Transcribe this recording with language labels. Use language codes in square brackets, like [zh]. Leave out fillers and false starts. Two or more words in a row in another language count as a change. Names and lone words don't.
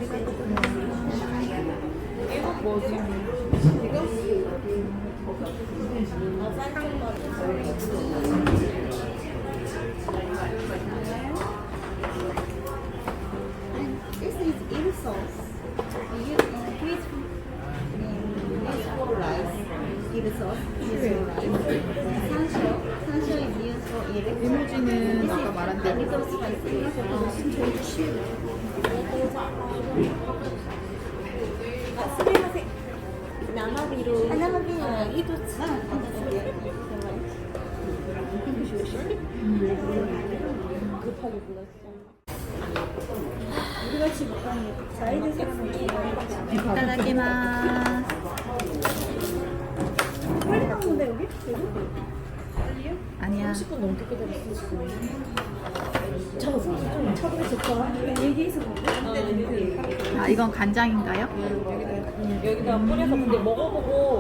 [ko] 이거 뭐지? [en] This is eel sauce. Please, for rice. Eel sauce is for rice. 산쇼 is used for eel. [ko] 이모지는 아까 말한 대로 [en] Little spicy. 아, [ja] すみません。生ビール。生ビール一つ。 [ko] 급하게 불렀어. いただきます 아니야 10분 넘게 기다렸어 지금. 아 이건 간장인가요? 여기다 뿌려서 근데 먹어보고